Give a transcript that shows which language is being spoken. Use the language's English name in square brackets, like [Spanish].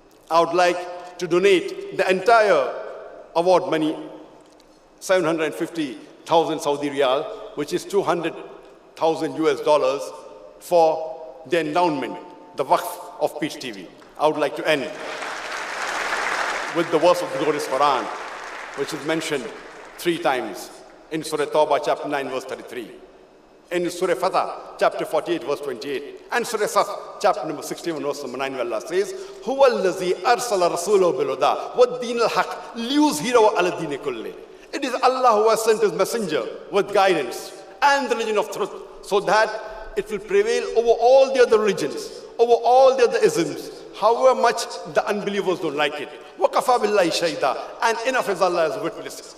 [English] I would like to donate the entire award money, 750,000 Saudi riyal, which is 200,000 US dollars, for the endowment, the waqf of Peace TV. I would like to end with the verse of the glorious Quran, which is mentioned 3 times in Surah Tawbah, chapter 9, verse 33. in Surah Fatah, chapter 48, verse 28. And Surah Saf, chapter number 61, verse number 9, where Allah says, [Arabic] هُوَ الَّذِي أَرْسَلَ رَسُولَهُ بِالْهُدَى وَالدِّينِ الْحَقِّ لِيُظْهِرَهُ عَلَى الدِّينِ كُلِّهِ. [English] It is Allah who has sent His messenger with guidance and the religion of truth, so that it will prevail over all the other religions, over all the other isms, however much the unbelievers don't like it. [Arabic] وَكَفَى بِاللَّهِ شَهِيدًا. [English] And enough is Allah as witness.